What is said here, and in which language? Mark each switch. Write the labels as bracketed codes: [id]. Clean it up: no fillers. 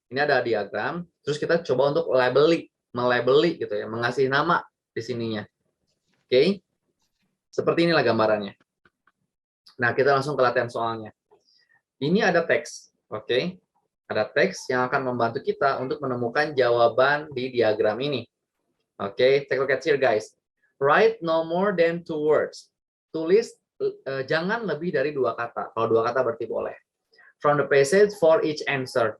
[id] Ini ada diagram, terus kita coba untuk melabeli gitu ya, mengasih nama di sininya. Oke. Seperti inilah gambarannya. Nah, kita langsung ke latihan soalnya. Ini ada teks, oke? Ada teks yang akan membantu kita untuk menemukan jawaban di diagram ini. Oke, [en] take a look at here guys. Write no more than 2 words. [id] Tulis jangan lebih dari 2 kata. Kalau 2 kata berarti boleh. [en] From the passage for each answer.